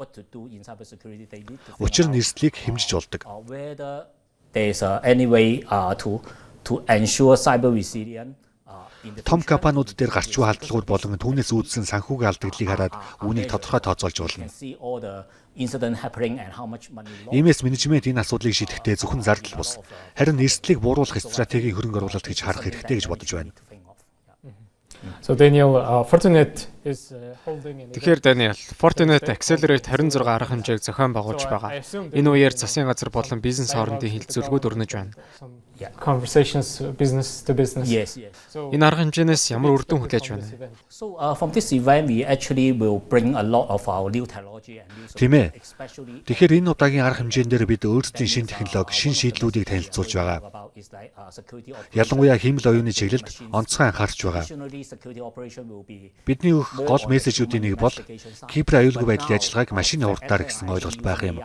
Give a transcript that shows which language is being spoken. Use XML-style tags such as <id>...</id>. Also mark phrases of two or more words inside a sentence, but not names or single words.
<mn>Учир нь эрсдлийг хэмжиж болдог. Том компаниуд дээр гарч буй халдлагууд болон түүнээс үүдсэн санхүүгийн алдагдлыг хараад үүнийг тодорхой тооцоолж болно. Иймээс менежмент энэ асуудлыг шийдэхдээ зөвхөн зардал бус, харин эрсдлийг бууруулах стратегийн хөрөнгө оруулалт гэж харах хэрэгтэй гэж бодож байна.</mn> <en>So Daniel, Fortinet is holding.</en> <mn>Тэгэхээр Daniel, Fortinet Accelerate 26 арга хэмжээг зохион байгуулж байгаа. Энэ үеэр засгийн газар болон бизнес хоорондын хилцүүлгүүд өрнөж байна.</mn> <en>Conversations business to business. Yes.</en> <mn>Энэ арга хэмжээнээс ямар үр дүн хүлээж байна?</mn> <en>So from this event we actually will bring a lot of our new technology and new</en> <mn>Тийм ээ.</mn> <en>especially</en> <mn>Тэгэхээр энэ удаагийн арга хэмжээнд дээр бид өөрсдийн шинэ технологи, шинэ шийдлүүдийг танилцуулж байгаа. Ялангуяа хиймэл оюуны чиглэлд онцгой анхаарч байгаа. Бидний өгөх гол мессежүүдийн нэг бол кибер аюулгүй байдлын ажиллагааг машины хурдаар гэсэн ойлголт байх юм.</mn>